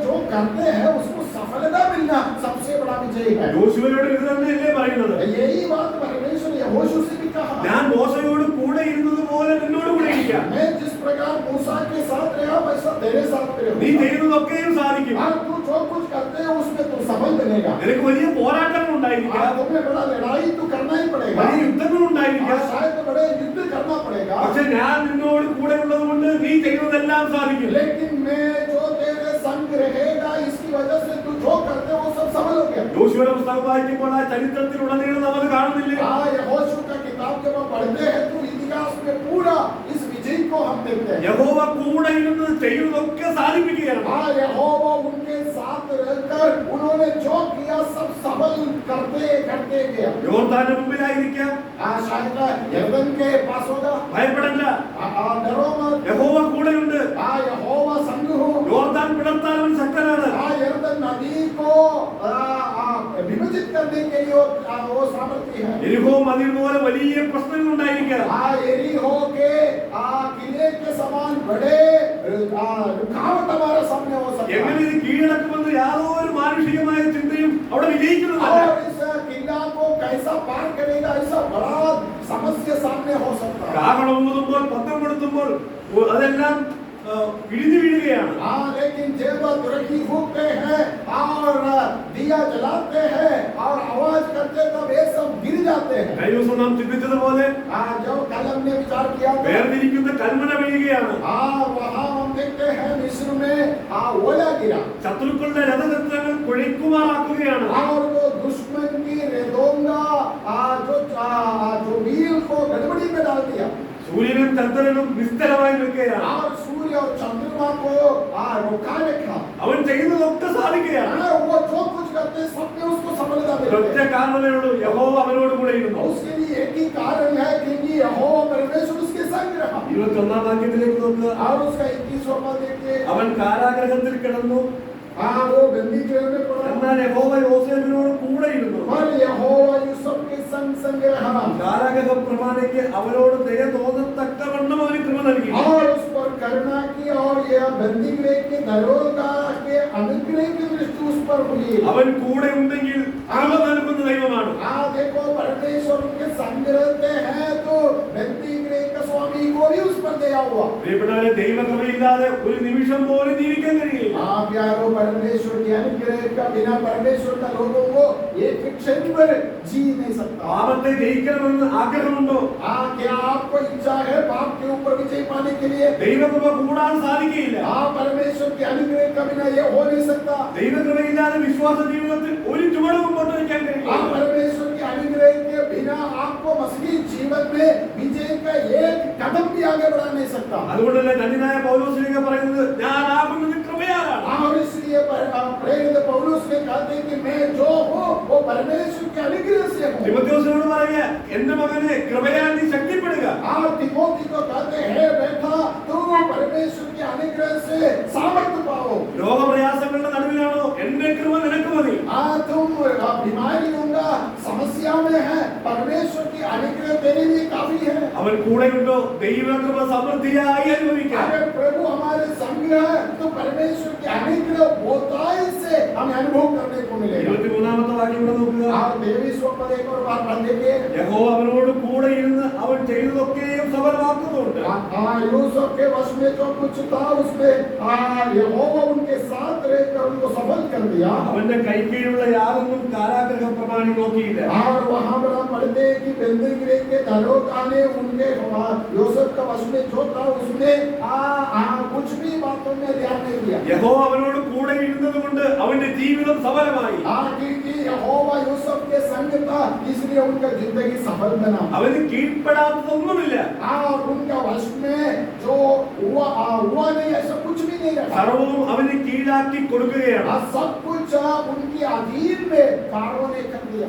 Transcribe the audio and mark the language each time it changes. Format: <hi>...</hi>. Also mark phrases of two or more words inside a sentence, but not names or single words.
<hi>जो करते हैं उसको सफलता मिलना सबसे बड़ा विजय है।</hi> <ml>യോശുവയോട് ഇത് തന്നെയല്ലേ പറയുന്നത്?</ml> <hi>यही बात परमेश्वर यहोशू से भी कहा।</hi> <ml>ഞാൻ മോശയോട് കൂടെ ഇരുന്നത് പോലെ നിന്നോട് കൂടെ ഇരിക്കാം.</ml> <hi>मैं जिस प्रकार मूसा के साथ रहा वैसा तेरे साथ</hi> <ml>നീ</ml> <hi>रहूंगा।</hi> <ml>ചെയ്യുന്നതൊക്കെയും സാധിക്കും.</ml> <hi>और तू जो कुछ करते है उसमें तू सफल बनेगा।</hi> <ml>നിനക്ക് വലിയ പോരാട്ടങ്ങൾ ഉണ്ടായിരിക്കാം,</ml> <hi>तुम्हें बड़ा लड़ाई तो करना ही पड़ेगा,</hi> <ml>വലിയ യുദ്ധങ്ങൾ ഉണ്ടായിരിക്കാം.</ml> <hi>शायद बड़े युद्ध करना पड़ेगा,</hi> <ml>പക്ഷെ ഞാൻ നിന്നോട് കൂടെ ഉള്ളത് കൊണ്ട് നീ ചെയ്യുന്നതെല്ലാം സാധിക്കും.</ml> <hi>लेकिन मैं जो तेरे संग रहेगा इसकी वजह से तू जो करते हो वो सब सफल हो गया।</hi> <ml>യോശുവയുടെ പുസ്തകം വായിക്കുമ്പോൾ ആ ചരിത്രത്തിലുടനീളം നമ്മൾ കാണുന്നില്ലേ?</ml> <hi>यहोशू का किताब जब हम पढ़ते हैं तो इतिहास में पूरा इस विजय को हम देखते हैं।</hi> <ml>യഹോവ കൂടെ ഇരുന്ന് ചെയ്യുന്നതൊക്കെ സാധിപ്പിക്കുകയാണ്.</ml> <hi>यहोवा उनके साथ रहकर उन्होंने जो किया सब सफल करते करते गया।</hi> <ml>യോർദാന്റെ മുമ്പിലായിരിക്കാം,</ml> <hi>शायद यरदन के पास होगा,</hi> <ml>ഭയപ്പെടണ്ട,</ml> <hi>डरो मत,</hi> <ml>യഹോവ കൂടെയുണ്ട്.</ml> <hi>यहोवा संग हो।</hi> <ml>യോർദാൻ പിളർത്താൻ അവൻ ശക്തനാണ്.</ml> <hi>यरदन नदी को विभाजित करने के लिए वो सामर्थ्य है।</hi> <ml>എരിഹോ മതിൽ പോലെ വലിയ പ്രശ്നങ്ങൾ ഉണ്ടായിരിക്കാം.</ml> <hi>एरिहो के किले के समान बड़े रुकावट हमारे सामने हो सकता है।</hi> <ml>എങ്ങനെ ഇത് കീഴടക്കുമെന്ന് യാതൊരു മാനുഷികമായ ചിന്തയും അവിടെ വിജയിക്കുന്നതല്ല.</ml> <hi>और इस किला को कैसा पार करेगा ऐसा बड़ा समस्या सामने हो सकता है।</hi> <ml>കാഹളം ഊതുമ്പോൾ പന്തം കൊടുത്തുമ്പോൾ അതെല്ലാം ഇടിഞ്ഞു വീഴുകയാണ്.</ml> <hi>लेकिन जब तुरही फूकते हैं और दिया जलाते हैं और आवाज करते तब ये सब गिर जाते हैं।</hi> <ml>കഴിഞ്ഞ ദിവസം നാം ചിന്തിച്ചതുപോലെ</ml> <hi>जब कलम ने विचार किया</hi> <ml>വേർതിരിക്കുന്ന കൽമന വീഴുകയാണ്.</ml> <hi>वहाँ हम देखते हैं मिस्र में ओला गिरा</hi> <ml>ശത്രുക്കളുടെ രഥചക്രങ്ങൾ കുഴയ്ക്കുമാറാക്കുകയാണ്.</ml> <hi>और वो दुश्मन की रेदोंगा जो व्हील को गड़बड़ी में डाल दिया।</hi> <ml>സൂര്യനും ചന്ദ്രനും നിസ്തരമായി നിൽക്കുകയാണ്.</ml> <hi>और सूर्य और चंद्रमा को रोका रखा।</hi> <ml>അവൻ ചെയ്യുന്നതൊക്കെ സാധിക്കുകയാണ്.</ml> <hi>वो जो कुछ करते सब में उसको सफलता मिलती</hi> <ml>ഒറ്റ</ml> <hi>है।</hi> <ml>കാരണമേ ഉള്ളൂ, യഹോവ അവനോട് കൂടെ ഇരുന്നു.</ml> <hi>उसके लिए एक ही कारण है क्योंकि यहोवा परमेश्वर उसके संग रहा।</hi> <ml>21-ാം വാക്യത്തിലേക്ക് നോക്കുക.</ml> <hi>और उसका 21वां पद देखिए।</hi> <ml>അവൻ കാരാഗൃഹത്തിൽ കിടന്നു,</ml> <hi>वो बंदी गृह में पड़ा,</hi> <ml>എന്നാൽ യഹോവ യോസേഫിനോട് കൂടെ ഇരുന്നു.</ml> <hi>पर यहोवा यूसुफ के संग रहा</hi> <ml>കാരാഗൃഹ പ്രമാണിക്ക് അവനോട് ദയ തോന്നത്തക്കവണ്ണം അവന് കൃപ നൽകി.</ml> <hi>और उस पर करुणा की और यह बंदी गृह के दरोगा के अनुग्रह की दृष्टि उस पर हुई।</hi> <ml>അവൻ കൂടെ ഉണ്ടെങ്കിൽ കൃപ നൽകുന്ന ദൈവമാണ്.</ml> <hi>देखो परमेश्वर उनके संग रहते हैं तो बंदी गृह का स्वामी को भी उस पर दया हुआ।</hi> <ml>പ്രിയപ്പെട്ടവരെ, ദൈവകൃപയില്ലാതെ ഒരു നിമിഷം പോലും ജീവിക്കാൻ കഴിയില്ല.</ml> <hi>प्यारो, परमेश्वर के अनुग्रह का बिना परमेश्वर का लोगों को एक क्षण पर जी नहीं सकता।</hi> <ml>പാപത്തെ ജയിക്കണമെന്ന് ആഗ്രഹമുണ്ടോ?</ml> <hi>क्या आपको इच्छा है पाप के ऊपर विजय पाने के लिए?</hi> <ml>ദൈവകൃപ കൂടാതെ സാധിക്കുകയില്ല.</ml> <hi>परमेश्वर के अनुग्रह का बिना ये हो नहीं सकता।</hi> <ml>ദൈവകൃപയില്ലാതെ വിശ്വാസ ജീവിതത്തിൽ ഒരു ചുവട് മുമ്പോട്ട് വയ്ക്കാൻ കഴിയില്ല.</ml> <hi>परमेश्वर के अनुग्रह के बिना आपको मसीही जीवन में विजय का एक कदम भी आगे बढ़ा नहीं सकता।</hi> <ml>അതുകൊണ്ടല്ലേ ധന്യനായ പൗലോസ് പറയുന്നത്, ഞാൻ ആകുന്നത് കൃപയാലാണ്.</ml> <hi>और इसलिए प्रेरित कहते हैं कि मैं जो हूँ वो परमेश्वर के अनुग्रह से हूँ।</hi> <ml>തിമോഥെയോസിനോട് പറയുക, എന്റെ മകനെ കൃപയാൽ നീ ശക്തിപ്പെടുക.</ml> <hi>और तिमोथी को कहते हैं बेटा तुम परमेश्वर के अनुग्रह से सामर्थ्य पाओ।</hi> <ml>രോഗപ്രയാസങ്ങളുടെ നടുവിലാണോ, എന്റെ കൃപ നിനക്ക് മതി.</ml> <hi>तुम बीमारी होगा, समस्या में है, परमेश्वर की अनुग्रह तेरे लिए काफी है।</hi> <ml>അവൻ കൂടെയുണ്ടോ, ദൈവകൃപ സമൃദ്ധിയായി അനുഭവിക്കാം.</ml> <hi>अगर प्रभु हमारे संग है तो परमेश्वर की अनुग्रह बहुतायत से हमें अनुभव करने को मिलेगा।</hi> <ml>23-ാമത്തെ വാക്യം കൂടെ നോക്കുക.</ml> <hi>और 23वां पद एक और बार पढ़ देंगे।</hi> <ml>യഹോവ അവനോട് കൂടെ ഇരുന്ന് അവൻ ചെയ്തതൊക്കെയും സഫലമാക്കുന്നുണ്ട്.</ml> <hi>यूसुफ के वश में जो कुछ था उसमें यहोवा उनके साथ रहकर उनको सफल कर दिया।</hi> <ml>അവന്റെ കൈക്കീഴുള്ള യാതൊന്നും കാരാഗൃഹ പ്രമാണി നോക്കിയില്ല.</ml> <hi>और वहां पर हम पढ़ते हैं कि बेंदरगृह के दरोगा ने उनके यूसुफ का वश में जो था उसने कुछ भी बातों में ध्यान नहीं दिया।</hi> <ml>യഹോവ അവനോട് കൂടെ ഇരുന്നത് കൊണ്ട് അവന്റെ ജീവിതം സഫലമായി.</ml> <hi>क्योंकि यहोवा यूसुफ के संग था इसलिए उनका जिंदगी सफल बना।</hi> <ml>അവന് കീഴ്പ്പെടാത്തതൊന്നുമില്ല.</ml> <hi>और उनका वश में जो हुआ नहीं ऐसा कुछ भी नहीं रहा।</hi> <ml>സർവ്വവും അവന് കീഴാക്കി കൊടുക്കുകയാണ്.</ml> <hi>सब कुछ उनके अधीन में फारो ने कर दिया।</hi>